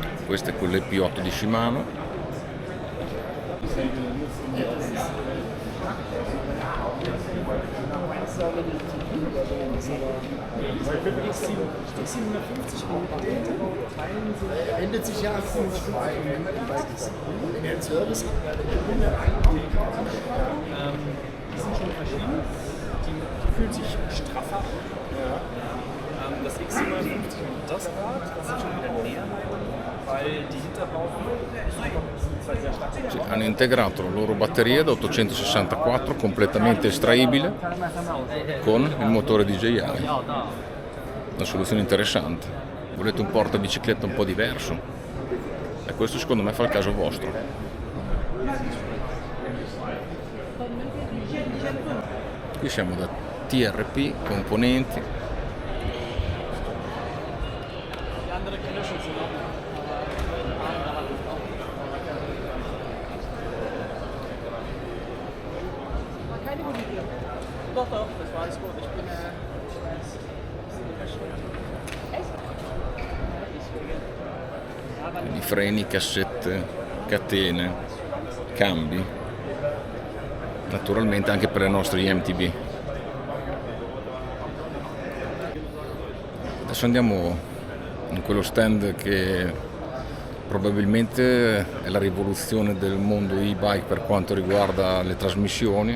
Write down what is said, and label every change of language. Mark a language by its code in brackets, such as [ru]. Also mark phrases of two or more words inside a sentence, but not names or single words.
[it] Questo è quello P8 di Shimano. [de] Ändert sich ja der Service. Die sind schon verschieden. Die fühlt sich straffer an. Das X57 und das Rad, das ist schon wieder näher, weil die Hinterbauten sehr stark. [it] Hanno integrato la loro batteria da 864 completamente estraibile con il motore DJI. Una soluzione interessante. Volete un portabicicletta un po' diverso? E questo secondo me fa il caso vostro. Qui siamo da TRP Componenti. [de] Doch, das war alles gut. Ich bin [it] Quindi freni, cassette, catene, cambi, naturalmente anche per le nostre IMTB. Adesso andiamo in quello stand che probabilmente è la rivoluzione del mondo e-bike per quanto riguarda le trasmissioni.